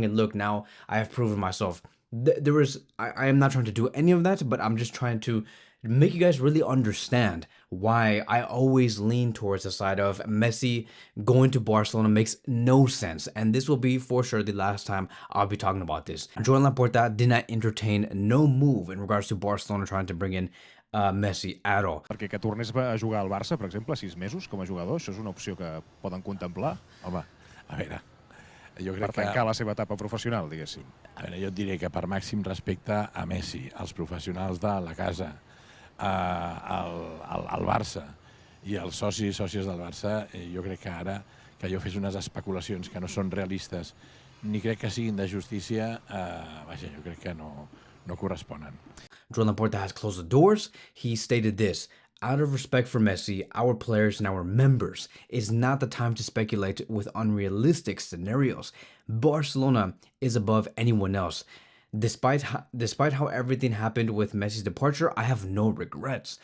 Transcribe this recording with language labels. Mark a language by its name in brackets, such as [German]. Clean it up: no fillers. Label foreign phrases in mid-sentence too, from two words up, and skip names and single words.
[English] And look, now I have proven myself. I am not trying to do any of that, but I'm just trying to make you guys really understand why I always lean towards the side of Messi going to Barcelona makes no sense. And this will be for sure the last time I'll be talking about this. Joan Laporta did not entertain no move in regards to Barcelona trying to bring in Messi at all. [Catalan] Perquè que tornés a jugar al Barça, per exemple, 6 mesos com a jugador, això és una opció que poden contemplar? Home, a veure, jo crec per tancar la seva etapa professional, diguéssim. A veure, jo et diré que per màxim respecte a Messi, als professionals de la casa, al Barça i als socis i sòcies del Barça, jo crec que ara que jo fes unes especulacions que no són realistes ni crec que siguin de justícia, vaja, jo crec que no corresponen. [English] Joan Laporta has closed the doors. He stated this: out of respect for Messi, our players and our members, it's not the time to speculate with unrealistic scenarios. Barcelona is above anyone else. Despite how everything happened with Messi's departure, I have no regrets.